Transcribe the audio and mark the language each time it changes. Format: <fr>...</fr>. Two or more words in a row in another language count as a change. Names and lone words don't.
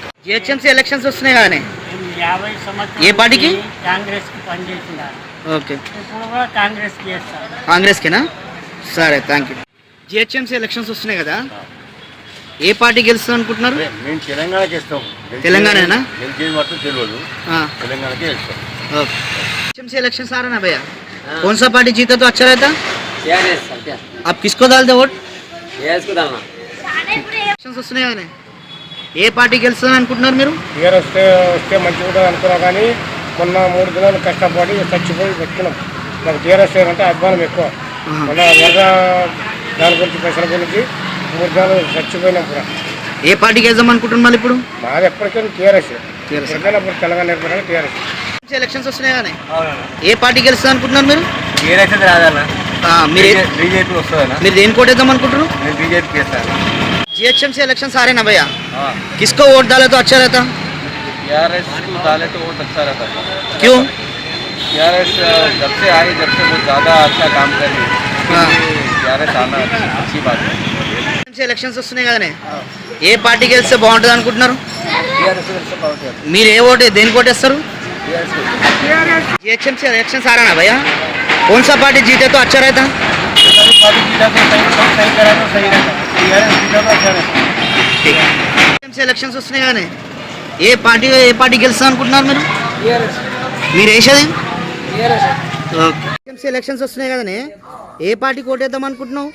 <te>జిహెచ్ఎంసీ ఎలక్షన్స్ వస్తున్నాయి కదనే, ఏ పార్టీకి? ఓకే, కాంగ్రెస్కేనా? సరే,</te> <en>thank you.</en> <te>జిహెచ్ఎంసీ ఎలక్షన్స్ వస్తున్నాయి కదా, ఏ పార్టీ గెలుస్తుంది అనుకుంటున్నారు? మేము తెలంగాణకి ఇస్తాం. తెలంగాణనా? గెలిచేది మాత్రం తెలియదు, తెలంగాణకే ఇస్తాం.</te> <hi>ओके. इलेक्शन आ रहा ना भैया, कौन सा पार्टी जीता तो अच्छा रहता? आप किसको डालते वोट? इसको डालना.</hi> <te>ఎలక్షన్స్ వస్తున్నాయి కానీ ఏ పార్టీ గెలుస్తుంది అనుకుంటున్నారు మీరు? టీఆర్ఎస్ వస్తే మంచిగా ఉంటుంది అనుకున్నాం, కానీ మొన్న 3 దినాలు కష్టపడి చచ్చిపోయి వచ్చినాం. నాకు టీఆర్ఎస్ అంటే అభిమానం ఎక్కువ. మొన్న వరద దాని గురించి పైసల గురించి 3 దినాలు చచ్చిపోయినాం కూడా. ఏ పార్టీకి వేద్దాం అనుకుంటున్నారు మళ్ళీ ఇప్పుడు? మాది ఎప్పటికైనా టీఆర్ఎస్. ఎప్పటికైనా తెలంగాణ ఏర్పడాలి టీఆర్ఎస్. ఎలక్షన్స్ వస్తున్నాయి కానీ ఏ పార్టీ గెలుస్తుంది అనుకుంటున్నారు మీరు? టీఆర్ఎస్ రాదన్న, బీజేపీ వస్తుందన్న. మీరు దేని కోటేద్దాం అనుకుంటున్నారు? నేను బీजेपी చేస్తాను.</te> <hi>जीएचएमसी इलेक्शन आ रहे ना भैया, किसको वोट डाले तो अच्छा रहता? टीआरएस को डाले तो वोट अच्छा रहता है. क्यों? टीआरएस जब से आई, जब से बहुत ज़्यादा अच्छा काम कर रही है, टीआरएस आना अच्छी बात है.</hi> <te>ఎలక్షన్స్ వస్తున్నాయి కదనే, ఏ పార్టీ గెలిస్తే బాగుంటుంది అనుకుంటున్నారు? మీరు ఏ ఓటు దేని కోటేస్తారు?</te> <hi>जीएचएमसी इलेक्शन आ रहा ना भैया, कौन सा पार्टी जीते तो अच्छा रहता?</hi> <te>ఎలక్షన్స్ వస్తున్నాయి కానీ ఏ పార్టీ గెలుస్తుంది అనుకుంటున్నారు మీరు? మీరు వేసేది? ఓకే. ఎలక్షన్స్ వస్తున్నాయి కదనే, ఏ పార్టీ కోటేద్దాం అనుకుంటున్నావు?</te>